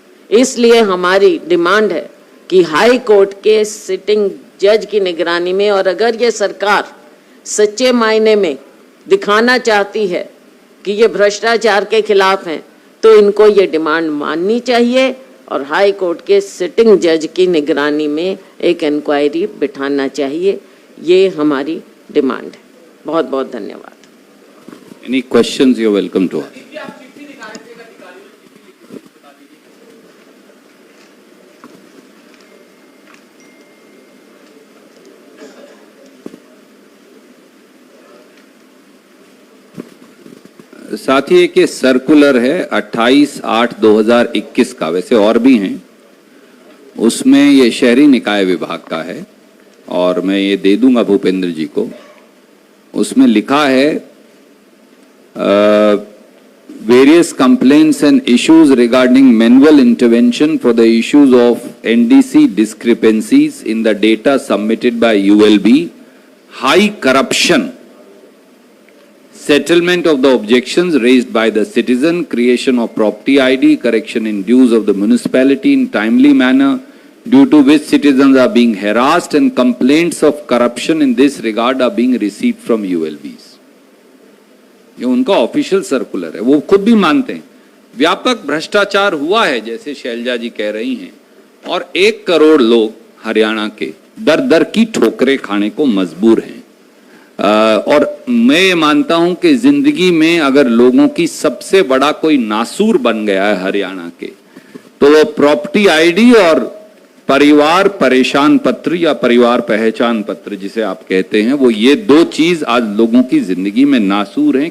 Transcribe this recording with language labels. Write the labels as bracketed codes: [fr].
[hi] इसलिए हमारी डिमांड है कि हाई कोर्ट के सिटिंग जज की निगरानी में, और अगर ये सरकार सच्चे मायने में दिखाना चाहती है कि ये भ्रष्टाचार के खिलाफ हैं, तो इनको ये डिमांड माननी चाहिए और हाई कोर्ट के सिटिंग जज की निगरानी में एक इंक्वायरी बिठाना चाहिए। ये हमारी डिमांड है। बहुत बहुत धन्यवाद। [en] Any questions, you're welcome to ask. [hi] साथ ही एक सर्कुलर है 28/8/2021 का, वैसे और भी हैं, उसमें ये शहरी निकाय विभाग का है और मैं ये दे दूंगा भूपेंद्र जी को। उसमें लिखा है [en] various complaints and issues regarding manual intervention for the issues of NDC discrepancies in the data submitted by ULB, high corruption, settlement of the objections raised by the citizen, creation of property ID, correction in dues of the municipality in timely manner, due to which citizens are being harassed, and complaints of corruption in this regard are being received from ULBs. [hi] ये उनका official circular है, वो खुद भी मानते हैं व्यापक भ्रष्टाचार हुआ है जैसे शैलजा जी कह रही हैं, और 1 करोड़ लोग हरियाणा के दर दर की ठोकरें खाने को मजबूर हैं। और मैं ये मानता हूं कि जिंदगी में अगर लोगों की सबसे बड़ा कोई नासूर बन गया है हरियाणा के, तो वो प्रॉपर्टी आईडी और परिवार परेशान पत्र या परिवार पहचान पत्र जिसे आप कहते हैं, वो ये 2 चीज आज लोगों की जिंदगी में नासूर हैं।